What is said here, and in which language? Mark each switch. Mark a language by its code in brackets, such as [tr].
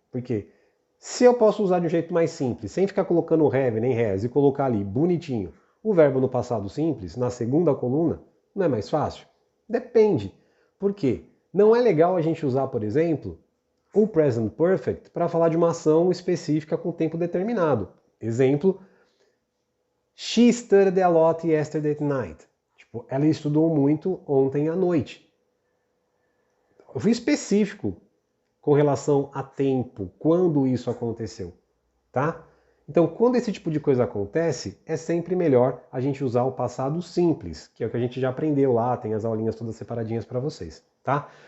[pt] Porque se eu posso usar de um jeito mais simples, sem ficar colocando have nem has e colocar ali bonitinho o verbo no passado simples, na segunda coluna, não é mais fácil? Depende. Por quê? Não é legal a gente usar, por exemplo, o present perfect para falar de uma ação específica com tempo determinado. [en] Exemplo, she studied a lot yesterday night. [pt] Tipo, ela estudou muito ontem à noite. Eu fui específico com relação a tempo, quando isso aconteceu, tá? Então, quando esse tipo de coisa acontece, é sempre melhor a gente usar o passado simples, que é o que a gente já aprendeu lá, tem as aulinhas todas separadinhas para vocês, tá?